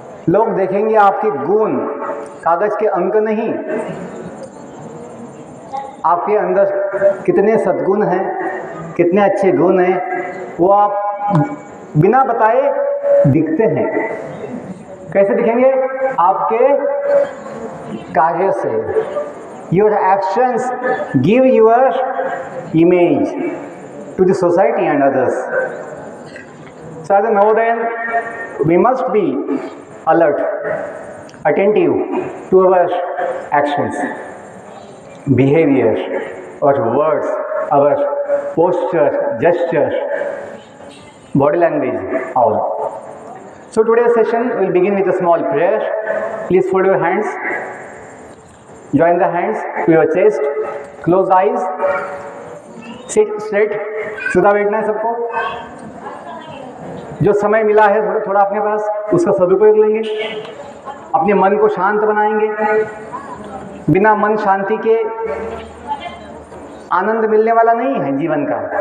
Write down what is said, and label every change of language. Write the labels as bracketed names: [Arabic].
[Hindi] लोग देखेंगे आपके गुण, कागज के अंक नहीं, आपके अंदर कितने सद्गुण हैं, कितने अच्छे गुण हैं, वो आप बिना बताए दिखते हैं। कैसे दिखेंगे? आपके कार्य से। [English] Your actions give your image to the society and others. So as I know then, we must be alert, attentive to our actions, behavior, our words, our posture, gesture, body language, all. So today's session will begin with a small prayer. Please fold your hands, join the hands to your chest, close eyes, sit straight. [Hindi] सीधा बैठना है सबको। जो समय मिला है थोड़ा थोड़ा अपने पास, उसका सदुपयोग लेंगे, अपने मन को शांत बनाएंगे। बिना मन शांति के आनंद मिलने वाला नहीं है जीवन का।